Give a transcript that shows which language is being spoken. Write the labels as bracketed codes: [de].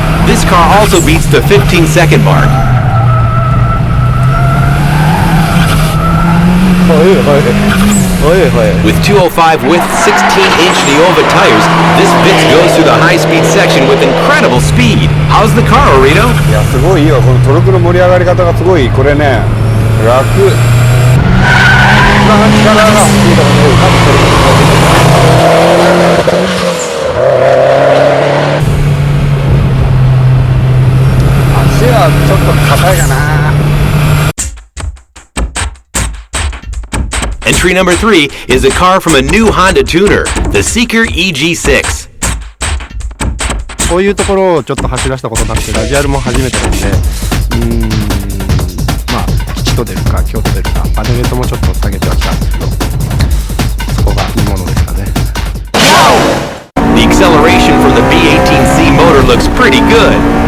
[en] This car also beats the 15-second mark. With 205 width 16-inch Neova tires, this Vitz goes through the high-speed section with incredible speed. How's the car, Orito? [ja] いやすごいいいよ。このトルクの盛り上がり方がすごい。これね、楽。一番力が欲しいところで多分トルク足はちょっと硬いかな。 [en] Entry number 3 is a car from a new Honda tuner, the Seeker EG6. [ja] こういうところをちょっと走らせたことなくて、ラジアルも初めてなんで、吉と出るか京と出るか、パネレートもちょっと下げてはきたんですけど、そこがいいものですかね。 [en] The acceleration from the B18C motor looks pretty good.